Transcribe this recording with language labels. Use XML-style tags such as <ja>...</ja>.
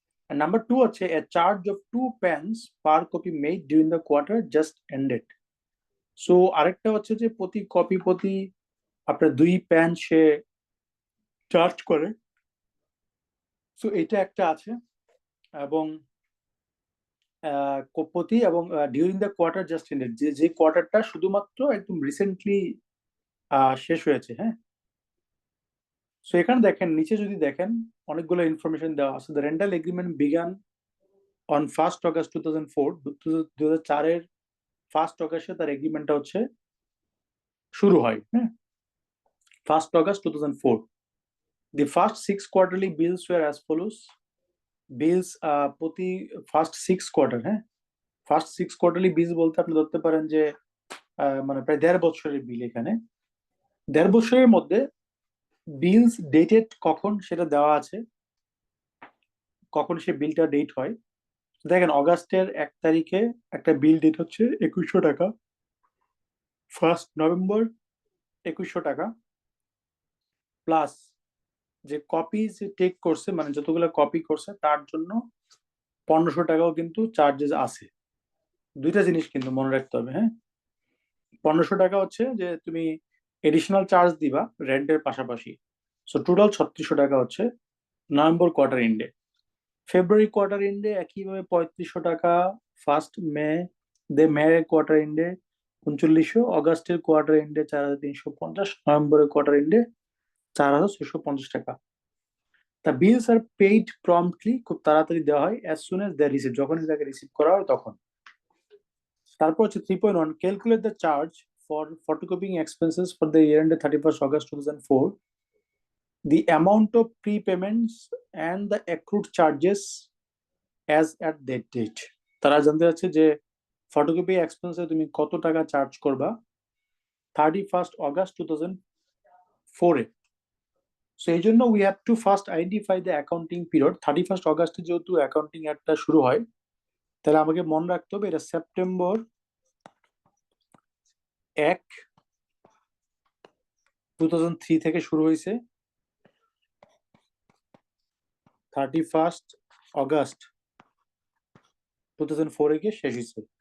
<en>And number 2 হচ্ছে a charge of 2 pence per copy made during the quarter just ended.</en> <bn>So আরেকটা হচ্ছে যে প্রতি কপি প্রতি আপনার 2 পেন সে চার্জ করে। সো এটা একটা আছে, এবং প্রতি এবং</bn> <en>during the quarter just ended,</en> <bn>যে কোয়ার্টারটা শুধুমাত্র একদম রিসেন্টলি শেষ হয়েছে। হ্যাঁ, সো এখানে দেখেন নিচে যদি দেখেন অনেকগুলো ইনফরমেশন দেওয়া আছে।</bn> <en>The rental agreement began on 1 August 2004।</en> <bn>2004 এর 1 August তার এগ্রিমেন্টটা হচ্ছে শুরু হয়। হ্যাঁ, 1 August 2004।</bn> <en>The first 6 quarterly bills were as follows.</en> <bn>বিলস প্রতি ফার্স্ট 6 কোয়ার্টার, হ্যাঁ, ফার্স্ট 6 কোয়ার্টারলি বিলস বলতে আপনি ধরতে পারেন যে মানে প্রায় 1.5 বছরের বিল। এখানে 1.5 বছরের মধ্যে বিলস ডেটেড কখন সেটা দেওয়া আছে। কখন সে বিলটা ডেট হয়। দেখেন অগাস্টের 1 তারিখে একটা বিল ডেট হচ্ছে 2100 টাকা, 1 নভেম্বর 2100 টাকা, প্লাস যে কপি যে টেক করছে মানে যতগুলো কপি করছে তার জন্য 1500 টাকাও কিন্তু চার্জেস আছে। দুইটা জিনিস কিন্তু মনে রাখতে হবে, হ্যাঁ। 1500 টাকা হচ্ছে যে তুমি এডিশনাল চার্জ দিবা রেন্টের পাশাপাশি। সো টোটাল 3600 টাকা হচ্ছে নভেম্বর কোয়ার্টার এন্ডে। ফেব্রুয়ারি কোয়ার্টার এন্ডে একইভাবে 3500 টাকা, ফার্স্ট মে কোয়ার্টার এন্ডে 3900, অগাস্টের কোয়ার্টার এন্ডে 4350, নভেম্বরের কোয়ার্টার এন্ডে 4650 টাকা।</bn> <en>The bills are paid promptly,</en> <bn>খুব তাড়াতাড়ি দেওয়া হয়</bn> <en>as soon as they are received,</en> <bn>যখনই তাকে রিসিভ করা হয় তখন। তারপর হচ্ছে</bn> <en>3.1, calculate the charge for photocopying expenses for the year ended 31st August 2004. The amount of prepayments and the accrued charges as at that date.</en> <bn>তারা জানতে চাচ্ছে যে ফটোকপি এক্সপেন্সে তুমি কত টাকা চার্জ করবা 31st August 2004 এ। সো এই জন্য</bn> <en>We have to first identify the accounting period.</en> <bn>31st অগাস্টে যেহেতু অ্যাকাউন্টিং ইয়ারটা শুরু হয়, তাহলে আমাকে মনে রাখতে হবে এটা সেপ্টেম্বর 1, 2003 থেকে শুরু হয়েছে, 31st অগাস্ট 2004 এ গিয়ে শেষ হয়েছে।</bn>